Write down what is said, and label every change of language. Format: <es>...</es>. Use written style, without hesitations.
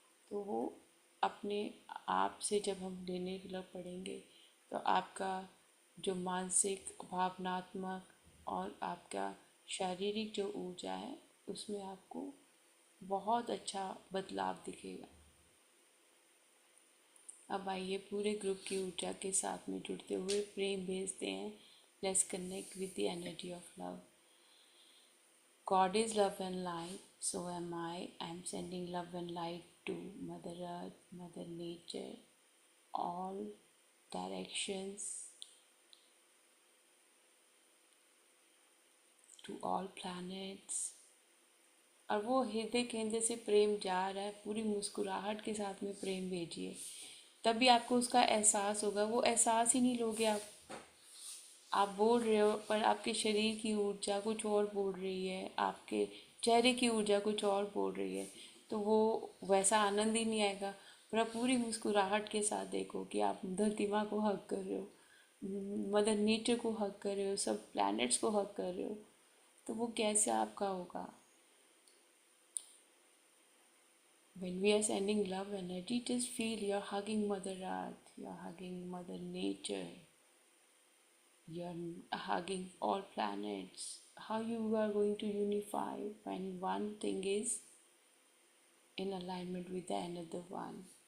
<hi>तो वो अपने आप से जब हम लेने लग पड़ेंगे तो आपका जो मानसिक, भावनात्मक और आपका शारीरिक जो ऊर्जा है उसमें आपको बहुत अच्छा बदलाव दिखेगा। अब आइए पूरे ग्रुप की ऊर्जा के साथ में जुड़ते हुए प्रेम भेजते हैं।</hi> <en>Let's connect with the energy of love. God is love and light, so am I. I am sending love and light to Mother Earth, Mother Nature, all directions, to all planets.</en> <hi>और वो हृदय केंद्र से प्रेम जा रहा है, पूरी मुस्कुराहट के साथ में प्रेम भेजिए। तभी आपको उसका एहसास होगा। वो एहसास ही नहीं लोगे आप बोल रहे हो पर आपके शरीर की ऊर्जा कुछ और बोल रही है, आपके चेहरे की ऊर्जा कुछ और बोल रही है, तो वो वैसा आनंद ही नहीं आएगा। पर आप पूरी मुस्कुराहट के साथ देखो कि आप धरती माँ को हक कर रहे हो, मदर नेचर को हक कर रहे हो, सब प्लैनेट्स को हक कर रहे हो, तो वो कैसे आपका होगा।</hi> <en>When we are sending love energy, just feel you're hugging Mother Earth, you're hugging Mother Nature, you're hugging all planets. How you are going to unify when one thing is in alignment with the another one.</en>